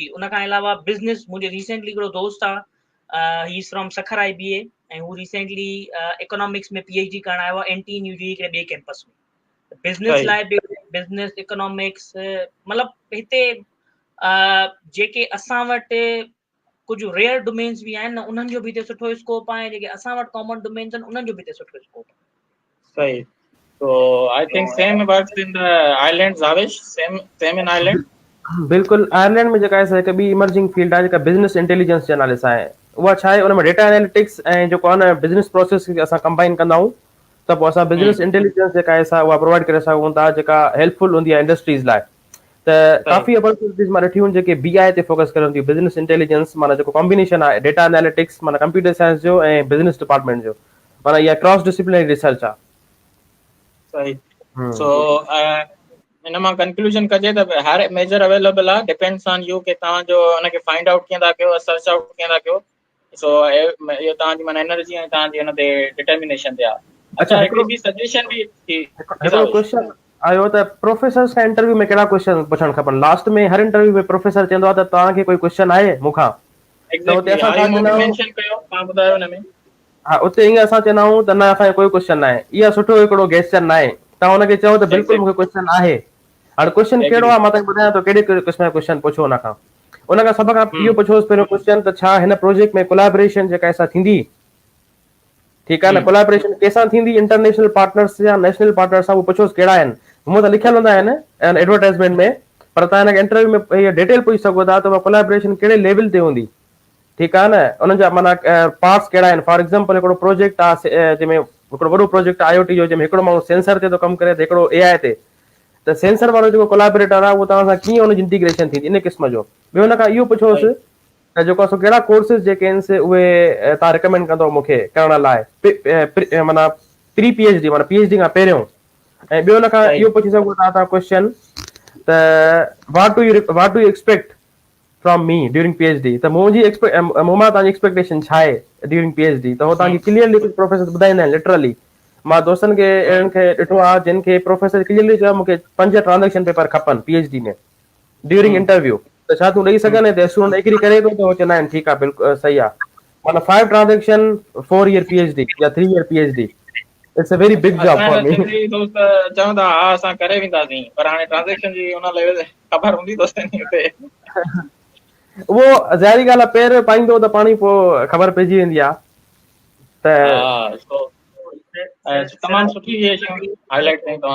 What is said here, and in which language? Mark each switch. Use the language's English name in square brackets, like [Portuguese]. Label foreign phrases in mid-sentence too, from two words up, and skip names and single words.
[Sindhi] उन खां अलावा बिज़नेस, मुंहिंजो रिसेंटली हिकिड़ो दोस्त आहे, [English] He is from [Sindhi] सखर IBA, ऐं हू रिसेंटली इकोनॉमिक्स में PhD करण आयो आहे NTNU जी हिकिड़े ॿिए कैंपस में। बिज़नेस लाइ बि [English] business economics, [Sindhi] मतिलबु हिते जेके असां वटि कुझु [English] rare domains [Sindhi] बि आहिनि न, उन्हनि जो बि हिते सुठो स्कोप आहे। जेके असां वटि [English] common domains [Sindhi] आहिनि उन्हनि जो बि हिते सुठो स्कोप आहे। सही। [English] So I think same works in the islands, Avish. Same in Ireland. [Sindhi] बिल्कुलु। आयरलैंड में जेका आहे हिकु ॿी [English] emerging field [Sindhi] आहे जेका [English] business intelligence [Sindhi] जे नाले सां आहे। उहा छा आहे, उन में [English] data analytics [Sindhi] ऐं जेको आहे न [English] business process [Sindhi] खे असां कंबाइन कंदा आहियूं, त पोइ असां [English] business intelligence [Sindhi] जेका आहे असां उहा प्रोवाइड करे सघूं था, जेका हेल्पफुल हूंदी आहे इंडस्ट्रीज़ लाइ। त काफ़ी अपॉर्चुनिटीज़ मां ॾिठियूं आहिनि जेके BI ते फोकस करनि थियूं। [English] business intelligence [Sindhi] माना जेको कॉम्बिनेशन आहे [English] data analytics [Sindhi] माना [English] computer science [Sindhi] जो ऐं [English] business department [Sindhi] जो, माना इहा [English] cross disciplinary research [Sindhi] आहे। सही। So इन मां कंक्लूजन कजे त हर [English] major available [Sindhi] आहे। [English] depends on you [Sindhi] कि तव्हां जो उनखे [English] find out [Sindhi] कीअं था कयो, [English] search out [Sindhi] कीअं था कयो। सो इहो तव्हांजी माना एनर्जी ऐं तव्हांजी हुन ते डिटर्मिनेशन ते आहे। अच्छा, हिकिड़ी ॿी सजेशन बि थी। हिकिड़ो क्वेश्चन आयो त प्रोफेसर्स खां इंटरव्यू में कहिड़ा क्वेश्चन पुछणु खपनि? लास्ट में हर इंटरव्यू में प्रोफेसर चवंदो आहे त तव्हांखे कोई क्वेश्चन आहे मूंखां, त उते असां छा चवंदा आहियूं? मेंशन कयो, तव्हां ॿुधायो हिन में। हा, उते ईअं असां चवंदा आहियूं त न, असांखे कोई क्वेश्चन न आहे। इहा सुठो हिकिड़ो गेस्चर न आहे। तव्हां हुनखे चओ त बिल्कुलु मूंखे क्वेश्चन आहे। हाणे क्वेश्चन कहिड़ो आहे मां तव्हांखे ॿुधायां थो, कहिड़े क़िस्म जो क्वेश्चन पुछो। उन खां सभ खां इहो पुछोसि पहिरियों क्वेश्चन त छा हिन प्रोजेक्ट में कोलैबोरेशन जेका असां थींदी? ठीकु आहे न, कोलैबोरेशन कंहिंसां थींदी? [English] international partners [Sindhi] या [English] national partner [Sindhi] सां। उहो पुछोसि कहिड़ा आहिनि। मूं त लिखियल हूंदा आहिनि एडवर्टाइज़मेंट में, पर तव्हां हिनखे इंटरव्यू में इहा डिटेल पुछी सघो था त उहा कोलैबोरेशन कहिड़े लेवल ते हूंदी। ठीकु आहे न, उन्हनि जा माना पार्ट्स कहिड़ा आहिनि। [English] for example [Sindhi] हिकिड़ो प्रोजेक्ट आहे जंहिंमें हिकिड़ो वॾो प्रोजेक्ट आहे IoT जो, जंहिंमें हिकिड़ो माण्हू सेंसर ते थो कमु करे त हिकिड़ो AI ते, त सेंसर वारो जेको कोलैबोरेटर आहे उहो तव्हां सां कीअं हुनजी इंटीग्रेशन थींदी, इन क़िस्म जो। ॿियो हुन खां इहो पुछोसि त जेको आहे कहिड़ा कोर्सिस जेके आहिनि उहे तव्हां रिकमेंड कंदव मूंखे करण लाइ, माना [English] pre PhD [Sindhi] माना PhD खां पहिरियों। ऐं ॿियो हुन खां इहो पुछी सघो था तव्हां क्वेश्चन त [English] what do you expect from me during PhD, [Sindhi] त मूं मां तव्हांजी एक्सपेक्टेशन छा आहे [English] during PhD, [Sindhi] त उहो तव्हांखे क्लियरली प्रोफेसर ॿुधाईंदा आहिनि। लिटरली मां दोस्तनि खे अहिड़नि खे ॾिठो आहे जिन खे प्रोफेसर क्लियरली चयो मूंखे 5 [English] transaction paper [Sindhi] खपनि PhD में [English] during interview. [Sindhi] त छा तूं ॾेई सघंदे? त स्टूडेंट एग्री करे थो त उहो चवंदा आहिनि ठीकु आहे, बिल्कुलु सही आहे। [English] माना 5 transaction 4 year PhD या 3 year PhD, it's a very big job for me. [Sindhi] दोस्त चवंदा हा असां करे वेंदासीं, पर हाणे ट्रांजेक्शन जी हुन लेवल ख़बर हूंदी दोस्तनि खे। उहो ज़ाहिरी ॻाल्हि आहे, पेर पाईंदो त पाणी पोइ ख़बर पइजी वेंदी आहे त हा सो तमामु सुठी इहे शयूं हाईलाइट कयूं तव्हां।